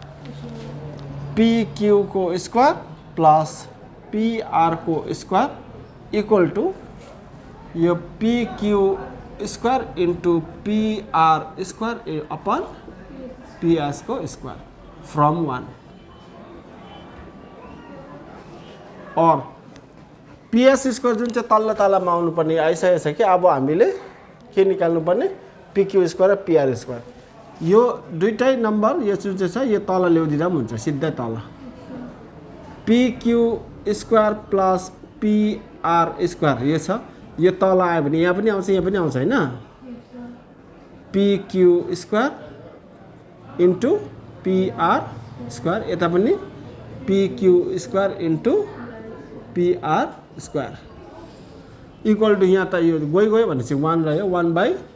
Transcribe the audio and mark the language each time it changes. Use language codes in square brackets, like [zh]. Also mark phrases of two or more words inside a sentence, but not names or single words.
[en] PQ को square plus PR को square equal to यो PQ square into PR square upon PS को square from 1 [ne] और PS स्क्वायर जुन चाहिँ तल्लो तलामा आउनु पर्ने आइसकेको छ कि अब हामीले के निकाल्नु पर्ने PQ स्क्वायर र PR स्क्वायर यो दुईटै नम्बर यो जुन चाहिँ छ यो तल ल्याउदिदा पनि हुन्छ सिधै तल [en] PQ square plus PR square [ne] यो छ यो तल आयो भने यहाँ पनि आउँछ हैन [en] PQ square into PR square [ne] यता पनि [en] PQ square into PR square equal to [ne] यहाँ त यो गयो भनेपछि 1 रह्यो 1 बाइ